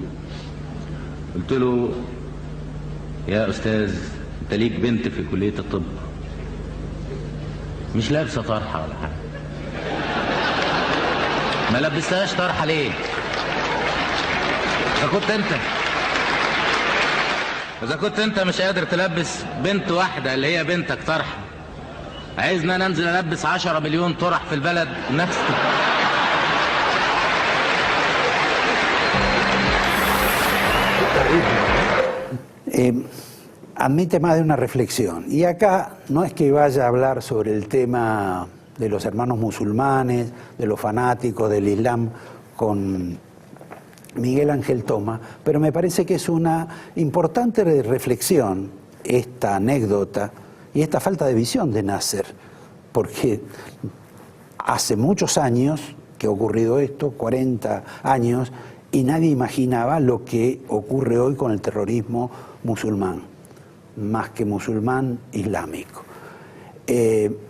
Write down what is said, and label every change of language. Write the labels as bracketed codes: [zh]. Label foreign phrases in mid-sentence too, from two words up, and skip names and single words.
[ar] قلت له يا أستاذ أنت ليك بنت في كلية الطب مش لابسة طرحة ولا حاجة، ما لبستهاش طرحة ليه؟ إذا كنت أنت مش قادر تلبس بنت واحدة اللي هي بنتك طرحة، عايزنا ننزل ألبس 10 مليون طرح في البلد نفس [es] Admite más de una reflexión. Y acá no es que vaya a hablar sobre el tema de los hermanos musulmanes, de los fanáticos del Islam con Miguel Ángel Toma, pero me parece que es una importante reflexión esta anécdota y esta falta de visión de Nasser, porque hace muchos años que ha ocurrido esto, 40 años, y nadie imaginaba lo que ocurre hoy con el terrorismo musulmán, más que musulmán islámico.